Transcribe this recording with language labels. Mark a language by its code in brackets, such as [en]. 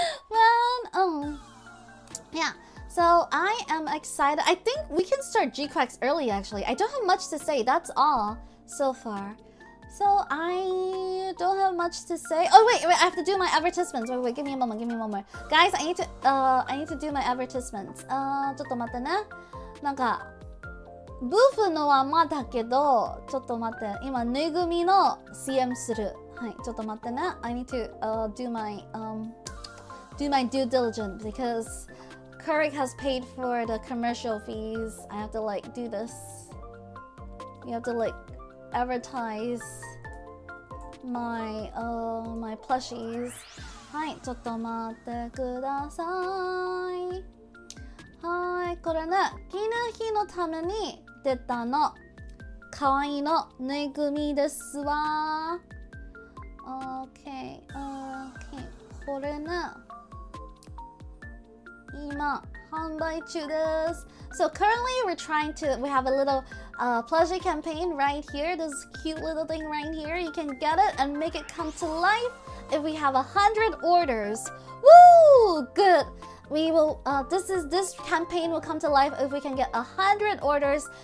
[en] Man, yeah. So I am excited. I think we can start G-Quacks early. Actually, I don't have much to say. That's all so far. So I don't have much to say. Oh wait, I have to do my advertisements. Wait, give me a moment, Guys, I need to do my advertisements. [ja] ちょっと待ってね。なんかブーフのはまだけど、ちょっと待って。今ぬいぐみの CM する。はい、ちょっと待ってね。 [en] I need to do my due diligence because Kurik has paid for the commercial fees. I have to like do this. You have to like advertise my my plushies. [ja] はい、ちょっと待ってください。はい、これね、記念日のために出たの。かわいいのぬいぐみですわ。 [en] OK、 [ja] これね、今販売中です。 [en] So currently we have a little plushie campaign right here. This cute little thing right here. You can get it and make it come to life if we have 100 orders. Woo! Good. We will. This campaign will come to life if we can get 100 orders.